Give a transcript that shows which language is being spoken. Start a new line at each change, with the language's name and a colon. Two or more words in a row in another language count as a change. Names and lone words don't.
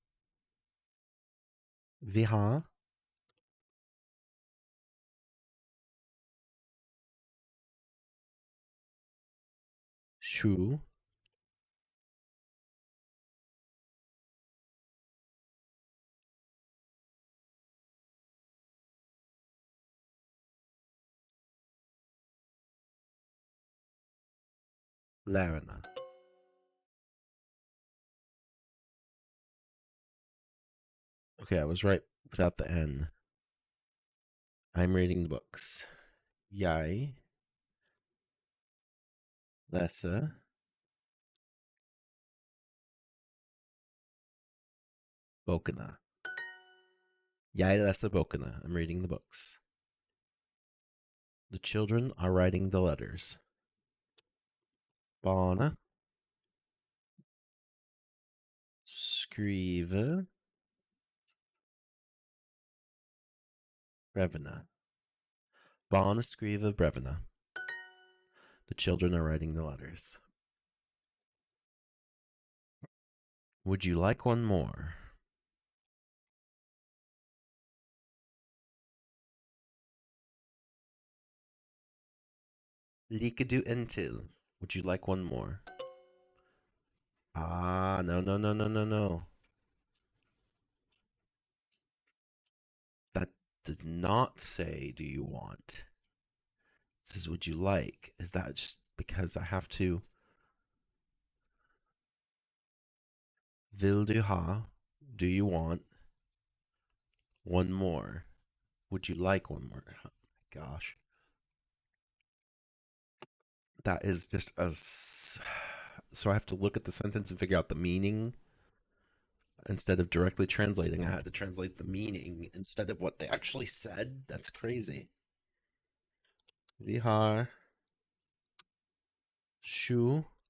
Norwegian: Vi har sju lærerne.
English: Okay, I was right without the N. I'm reading the books.
Norwegian: Jeg leser bokene. Jeg leser bokene.
English: I'm reading the books. The children are writing the letters.
Norwegian: Barna skriver brevene. Barna skriver brevene.
English: The children are writing the letters. Would you like one more?
Norwegian: Liker du en til?
English: Would you like one more? Ah, no, no, no, no, no, no. That does not say, do you want? It says, would you like? Is that just because I have to?
Norwegian: Vil du ha?
English: Do you want one more? Would you like one more? Oh my gosh. That is just so I have to look at the sentence and figure out the meaning instead of directly translating. I had to translate the meaning instead of what they actually said. That's crazy.
Norwegian: Vi har sju